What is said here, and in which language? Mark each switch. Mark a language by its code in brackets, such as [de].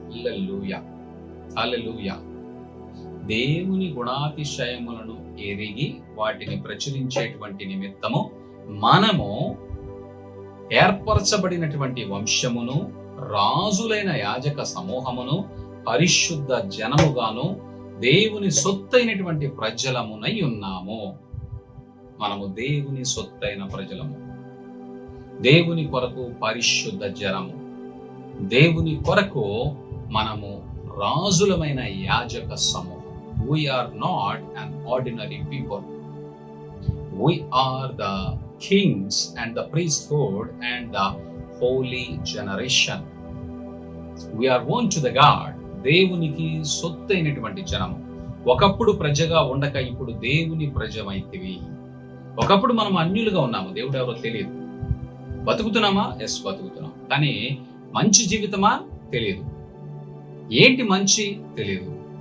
[te] హల్లెలూయా, హల్లెలూయా. దేవుని గుణాతిశయములను ఎరిగి వాటిని ప్రచురించేటువంటి నిమిత్తము మనము ఏర్పరచబడినటువంటి వంశమును, రాజులైన యాజక సమూహమును, పరిశుద్ధ జనముగాను, దేవుని సొత్తైనటువంటి ప్రజలమునై ఉన్నాము. మనము దేవుని సొత్తైన ప్రజలము, దేవుని కొరకు పరిశుద్ధ జనము, దేవుని కొరకు మనము రాజులమైన యాజక సమూహం. [en] We are not an ordinary people. We are the kings and the priesthood and the holy generation. We are own to the God. [te] దేవునికి సొత్తైనటువంటి జనము. ఒకప్పుడు ప్రజగా ఉండక ఇప్పుడు దేవుని ప్రజమైతివి. ఒకప్పుడు మనం అన్యులుగా ఉన్నాము, దేవుడు ఎవరో తెలియదు. బతుకుతున్నామా? ఎస్, బతుకుతున్నాం. కానీ మంచి జీవితమా? తెలియదు. ఏంటి మంచి? తెలియదు.